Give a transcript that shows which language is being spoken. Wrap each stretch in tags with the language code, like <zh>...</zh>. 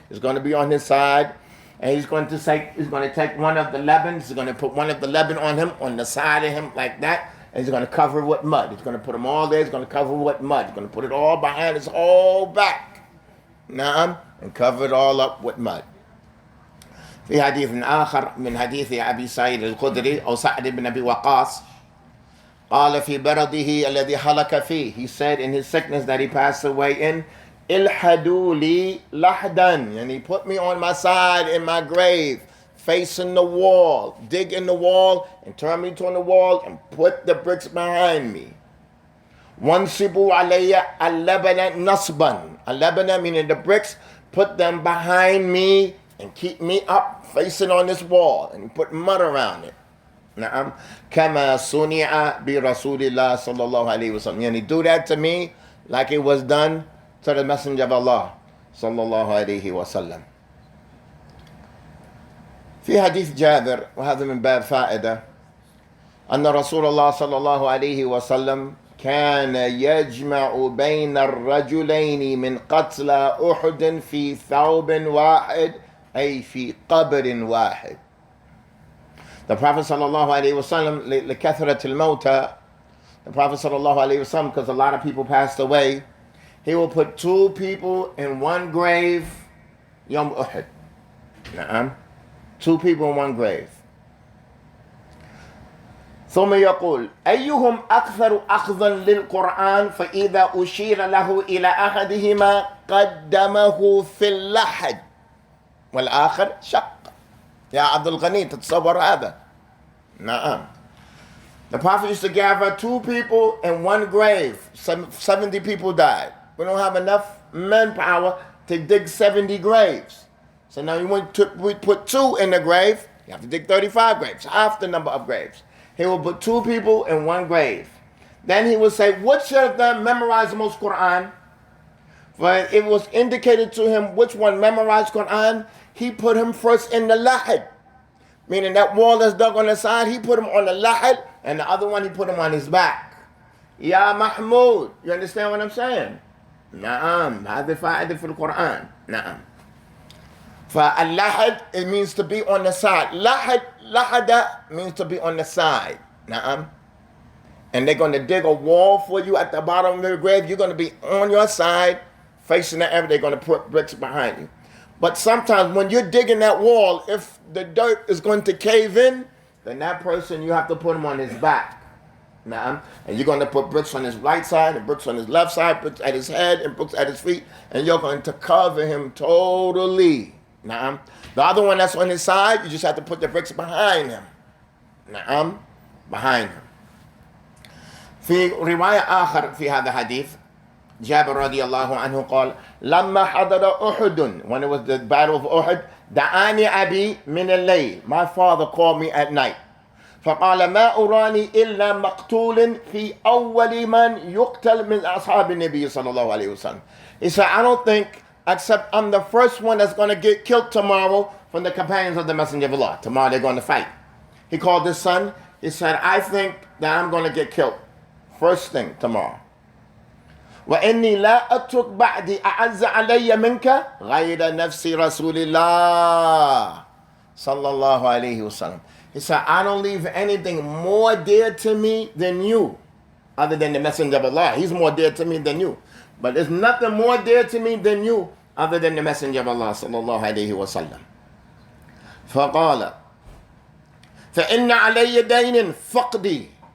<en>He's going to be on his side. And he's going to take one of the lebans. He's going to put one of the leban on him, on the side of him like that. and he's going to cover it with mud. He's going to put them all there. He's going to cover it with mud. He's going to put it all behind his whole back. Naam, and cover it all up with mud.</en> <ar>في حديث آخر من حديث أبي سعيد الخدري أو سعد بن أبي وقاص قال في برده الذي هلك فيه.</ar> <en>He said in his sickness that he passed away in,</en> <ar>الحدوا لي لحدا,</ar> <en>and he put me on my side in my grave, facing the wall, dig in the wall and turn me to the wall and put the bricks behind me.</en> <ar>وانصبوا علي اللبن نصبا.</ar> <en>اللبن meaning the bricks, put them behind me and keep me up facing on this wall, and put mud around it.</en> <ar>نعم كما صنع برسول الله صلى الله عليه وسلم.</ar> <en>And he do that to me like it was done to the Messenger of Allah</en> <ar>صلى الله عليه وسلم. في حديث جابر, وهذا من باب فائدة, أن رسول الله صلى الله عليه وسلم كان يجمع بين الرجلين من قتلى أحد في ثوب واحد, أي في قبر واحد.</ar> <en>The Prophet sallallahu alaihi wasallam,</en> <ar>لكثرة الموتى,</ar> <en>the Prophet sallallahu alaihi wasallam, because a lot of people passed away, he will put two people in one grave, Yom Uhud. Two people in one grave.</en> <ar>ثم يقول أيهم أكثر أخذا للقرآن فإذا أشير له إلى أحدهما قدمه في اللحد والآخر شق. يا عبد الغني تتصور هذا؟ نعم.</ar> <en>The Prophet used to gather two people in one grave. 70 people died. We don't have enough manpower to dig 70 graves. So now we put two in the grave, you have to dig 35 graves, half the number of graves. He will put two people in one grave. Then he will say, which of them memorized the most Quran? But it was indicated to him which one memorized Quran. He put him first in the lahad, meaning that wall that's dug on the side, he put him on the lahad, and the other one he put him on his back. Ya Mahmoud, you understand what I'm saying?</en> <ar>Naam, هذا فائدة في القرآن. Naam.</ar> <en>فاللحد, it means to be on the side. Lahada means to be on the side. Naam. And they're going to dig a wall for you at the bottom of the grave. You're going to be on your side, facing the area. They're going to put bricks behind you. But sometimes when you're digging that wall, if the dirt is going to cave in, then that person, you have to put him on his back. Naam. And you're going to put bricks on his right side, and bricks on his left side, bricks at his head, and bricks at his feet. And you're going to cover him totally. Naam. The other one that's on his side, you just have to put the bricks behind him. Naam. Behind him.</en> <ar>في رواية آخر في هذا الحديث, جابر رضي الله عنه قال لما حضر أحد,</ar> <en>when it was the battle of Uhud,</en> <ar>دعاني أبي من الليل,</ar> <en>my father called me at night,</en> <ar>فقال ما أراني إلا مقتول في أول من يقتل من أصحاب النبي صلى الله عليه وسلم.</ar> <en>He said, I don't think except I'm the first one that's going to get killed tomorrow from the companions of the Messenger of Allah. Tomorrow they're going to fight. He called his son. He said, I think that I'm going to get killed first thing tomorrow.</en> <ar>وإني لا أترك بعدي أعز علي منك غير نفس رسول الله صلى الله عليه وسلم.</ar> <en>He said, I don't leave anything more dear to me than you, other than the Messenger of Allah. He's more dear to me than you. But there's nothing more dear to me than you, other than the Messenger of Allah</en> <ar>صلى الله عليه وسلم. فقال فإن علي دين فقدي.</ar>